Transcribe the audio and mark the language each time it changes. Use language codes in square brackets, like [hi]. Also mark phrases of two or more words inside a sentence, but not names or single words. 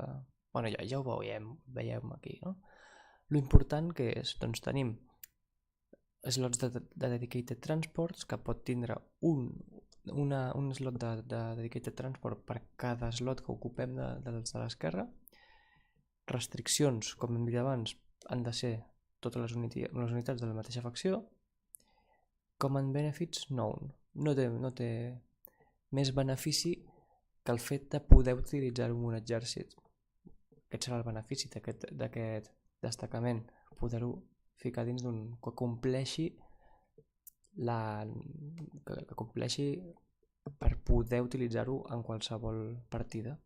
[ca] Bueno, ja ho veiem aquí, no? L'important que és, doncs tenim slots de [en] dedicated transports [ca] que pot tindre un slot de [en] dedicated transport [ca] per cada slot que ocupem dels de l'esquerra. Restriccions, com hem dit abans, han de ser totes les unitats de la mateixa facció. [en] Command benefits, known. [ca] No té més benefici que el fet de poder utilitzar-ho en un exèrcit. Aquest serà el benefici d'aquest destacament, poder-ho ficar dins que compleixi per poder utilitzar-ho en qualsevol partida.